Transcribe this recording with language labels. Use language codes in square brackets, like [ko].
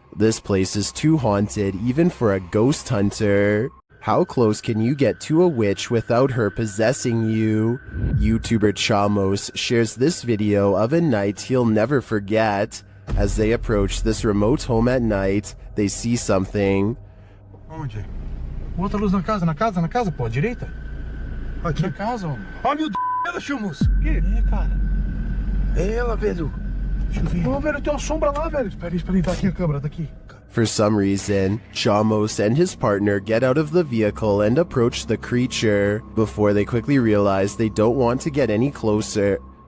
[en] This place is too haunted even for a ghost hunter. How close can you get to a witch without her possessing you? YouTuber Chamos shares this video of a night he'll never forget. As they approach this remote home at night, they see something. [pt] Onde? Outra luz na casa, pô, à direita? Aqui. Na casa, homem. Ó, meu Deus, ela, Chamos. O quê? É, cara. É ela, velho. Deixa eu ver. Ô, velho, tem uma sombra lá, velho. Espera aí, tá aqui a câmera, tá aqui. [en] For some reason, Chamos and his partner get out of the vehicle and approach the creature, before they quickly realize they don't want to get any closer.